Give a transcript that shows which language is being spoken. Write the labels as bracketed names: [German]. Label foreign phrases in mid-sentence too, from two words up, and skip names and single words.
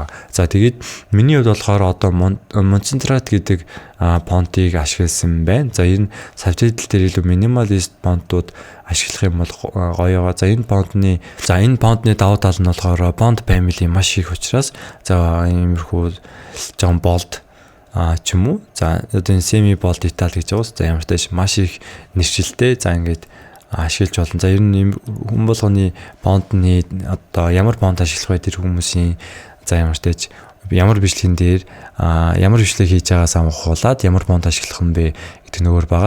[Mongolian] За тэгээд миний хувьд болохоор одоо Montserrat гэдэг фонтыг ашигласан байна. За энэ subtitle дээр илүү minimalist фонтууд ашиглах юм бол гоё байгаа. За энэ фонтны давуу тал нь болохоор [English] font family [Mongolian] маш их учраас за иймэрхүү жоон bold ч юм уу. За одоо энэ [English] semi bold italic [Mongolian] гэж байгаа. За ямар ч тааш маш их нэршилтэй. За ингээд ашиглаж болно. За ер нь хүн болгоны фонтны одоо ямар фонт ашиглах вэ тэр хүмүүсийн за ямар ч тааж ямар бичлэгэн дээр ямар бичлэг хийж байгаас хамгаалаад ямар фонт ашиглах юм бэ гэдэг нөөр байгаа.